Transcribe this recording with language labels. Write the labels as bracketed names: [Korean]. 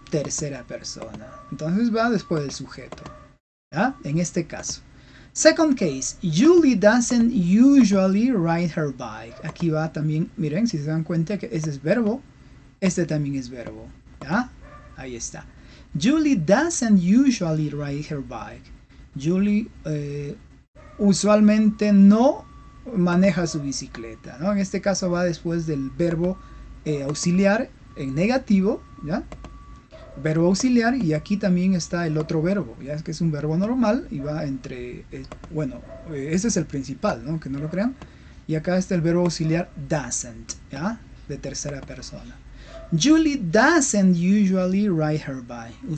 [Spanish] Tercera persona. Entonces va después del sujeto, ¿ya? En este caso. [English] Second case, Julie doesn't usually ride her bike. [Spanish] Aquí va también, miren, si se dan cuenta que este es verbo, este también es verbo, ¿ya? Ahí está. [English] Julie doesn't usually ride her bike. [Spanish] Julie usualmente no maneja su bicicleta, ¿no? En este caso va después del verbo auxiliar en negativo, ¿ya? Verbo auxiliar, y aquí también está el otro verbo, ya es que es un verbo normal y va entre, bueno, este es el principal, ¿no? Que no lo crean, y acá está el verbo auxiliar doesn't, ¿ya? De tercera persona. [English] Julie doesn't usually ride her bike.